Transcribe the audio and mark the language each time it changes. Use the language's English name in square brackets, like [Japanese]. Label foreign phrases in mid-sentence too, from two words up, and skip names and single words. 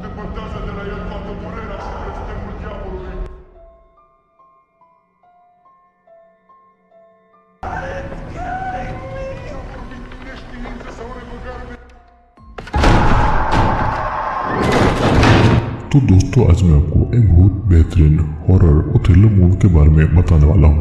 [Italian] fantasia della realtà temporera si presta il diavolo. [Hindi] तो दोस्तों आज मैं आपको एक बहुत बेहतरीन हॉरर और थ्रिलर मूवी के बारे में बताने वाला हूँ।